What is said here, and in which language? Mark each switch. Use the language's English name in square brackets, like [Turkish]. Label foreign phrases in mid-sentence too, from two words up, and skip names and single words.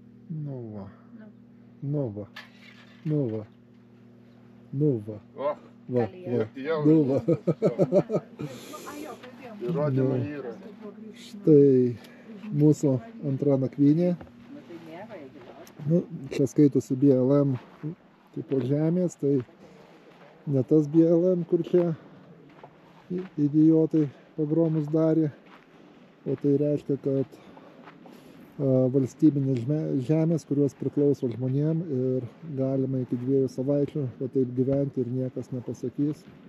[Lithuanian] Nu va. Nu va. Nu va. Nu va. O, Va. Kalėdų. Va. jau Nu va. Ai jo, kalbėjom. įrodymai Nu. yra. Štai mūsų antra nakvynė. Nu, tai nėra, jeigu Nu, čia skaitosi BLM tipo žemės, tai ne tas BLM, kur čia idiotai pogromus darė, o tai reiškia, kad valstybinės žemės, kurios priklauso žmonėm ir galima iki 2 savaičių va taip gyventi ir niekas nepasakys.